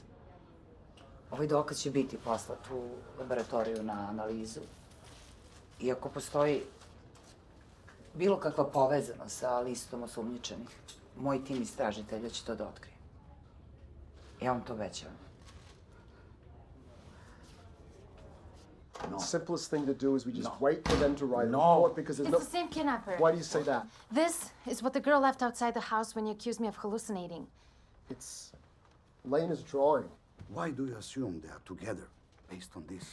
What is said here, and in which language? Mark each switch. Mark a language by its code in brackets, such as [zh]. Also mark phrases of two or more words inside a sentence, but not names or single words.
[sr] Ovaj dokaz će biti poslat u laboratoriju na analizu. I ako postoji bilo kakva povezanost sa listom osumnjičenih, moj tim istražitelja će to da otkrije. Ja vam to obećavam. [en] The simplest thing to do is we just wait for them to write a report because there's It's the same kidnapper. Why do you say that? This is what the girl left outside the house when you accused me of hallucinating. It's Lena's drawing. Why do you assume they are together based on this?